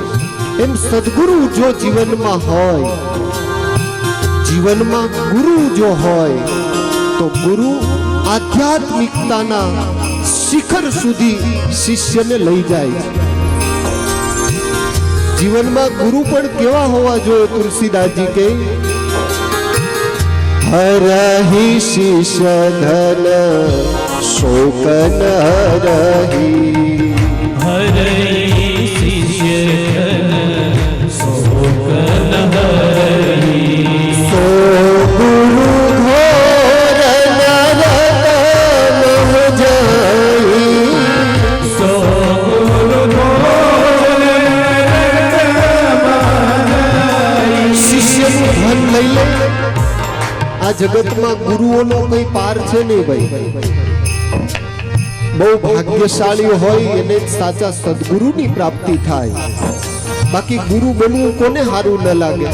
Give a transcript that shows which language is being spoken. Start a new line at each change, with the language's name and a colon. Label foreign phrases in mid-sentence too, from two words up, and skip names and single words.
Gujarati: એમ સદગુરુ જો જીવનમાં હોય, જીવનમાં ગુરુ જો હોય, તો ગુરુ આધ્યાત્મિકતાના શિખર સુધી શિષ્યને લઈ જાય છે. જીવનમાં ગુરુ પણ કેવા હોવા જોઈએ? તુલસીદાસજી કહે,
Awadhi: हरहि शिष्य धन शोक न रही, हरहि शिष्य धन शोक न हरहि। सो गुरु घोर नरक मोह जई, सो गुरु घोर
Gujarati: શિષ્યનું ધન લઈ લે. આ જગતમાં ગુરુઓનો કઈ પાર છે નહીં ભાઈ. બહુ ભાગ્યશાળી હોય એને જ સાચા સદગુરુની પ્રાપ્તિ થાય. બાકી ગુરુ બનવું કોને સારું ન લાગે?